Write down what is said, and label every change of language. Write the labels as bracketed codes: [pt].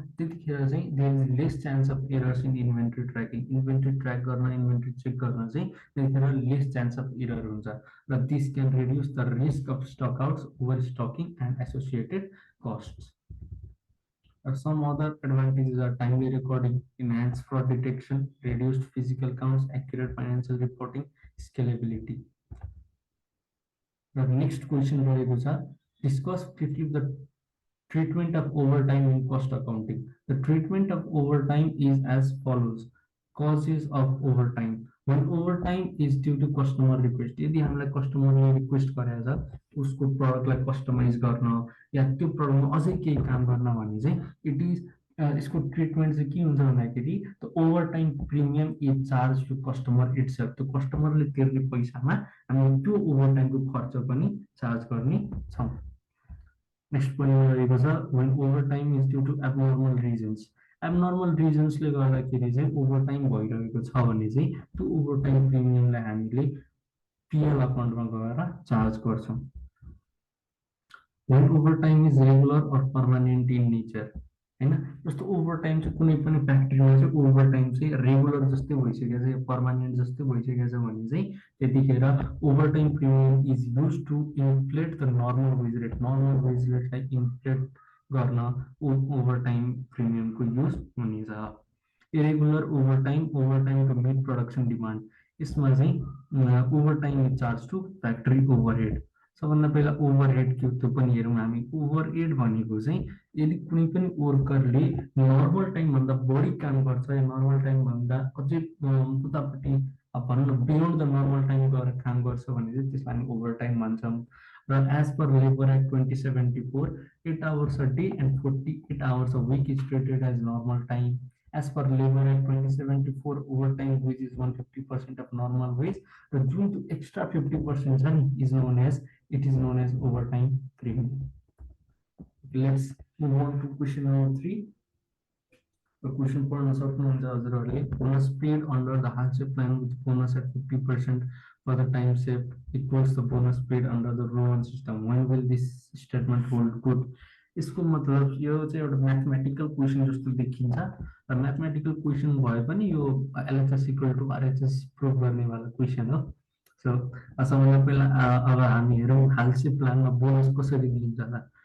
[en] त्यतिखेर चाहिँ there is less chance of errors in inventory tracking. [ne] Inventory track गर्न, inventory check गर्न चाहिँ त्यतिखेर लेस चान्स अफ एरर हुन्छ र this can reduce the risk of stock outs, over stocking and associated costs. [en] Some other advantages are timely recording, enhanced fraud detection, reduced physical counts, accurate financial reporting, scalability. The next question रहेको छ, discuss briefly the treatment of overtime in cost accounting. The treatment of overtime is as follows. Causes of overtime. [ne] When overtime is due to customer request, यदि हामीलाई कस्टमरले request गरेको छ उसको प्रडक्टलाई customize गर्न या त्यो प्रडक्टमा अझै केही काम गर्न भने चाहिँ इट इज यसको ट्रिटमेन्ट चाहिँ के हुन्छ भन्दाखेरि the overtime premium is charge to customer itself. त्यो कस्टमरले तिर्ने पैसामा हामी त्यो ओभरटाइमको खर्च पनि चार्ज गर्ने छौँ। [en] Next point रहेको छ, when overtime is due to abnormal reasons. [ne] Abnormal रिजन्सले गर्दाखेरि चाहिँ ओभरटाइम भइरहेको छ भने चाहिँ त्यो ओभरटाइम प्रिमियमलाई हामीले पिएल अकाउन्टमा गएर चार्ज गर्छौँ। [en] when overtime is regular or permanent in nature, हैन। [ne] जस्तो ओभरटाइम चाहिँ कुनै पनि फ्याक्ट्रीमा चाहिँ ओभरटाइम चाहिँ रेगुलर जस्तै भइसकेको छ या पर्मानेन्ट जस्तै भइसकेको छ भने चाहिँ त्यतिखेर overtime premium is use to inflate the normal wage rate. Normal wage रेटलाई inflate गर्न ओभरटाइम प्रिमियमको युज हुनेछ। इरेगुलर ओभरटाइमको मिड प्रोडक्सन डिमान्ड, यसमा चाहिँ overtime is charge to factory overhead. सबभन्दा पहिला ओभरहेड के हो त्यो पनि हेरौँ हामी। ओभरहेड भनेको चाहिँ यदि कुनै पनि वर्करले नर्मल टाइमभन्दा बढी काम गर्छ या नर्मल टाइमभन्दा अझै उतापट्टि भनौँ न बियोन्ड द नर्मल टाइम गएर काम गर्छ भने चाहिँ त्यसलाई हामी ओभरटाइम भन्छौँ। [en] र as per labour act 2074, 8 hours a day and 48 hours a week is treated as normal time. As per Labor Act 2074, overtime wage is 150% of normal wage. The June to extra 50% is known as overtime premium. Let's move on to question number 3. [ne] Question पढ्न सक्नुहुन्छ हजुरहरूले। [en] Bonus paid under the Halsey plan with bonus at 50% for the time saved equals the bonus paid under the roll system. When will this statement hold good? [ne] यसको मतलब यो चाहिँ एउटा mathematical question जस्तो देखिन्छ र म्याथमेटिकल क्वेसन भए पनि यो LHS equal to RHS prove गर्नेवाला क्वेसन हो। सो सबभन्दा पहिला अब हामी हेरौँ हालसे प्लानमा बोनस कसरी दिन्छ त।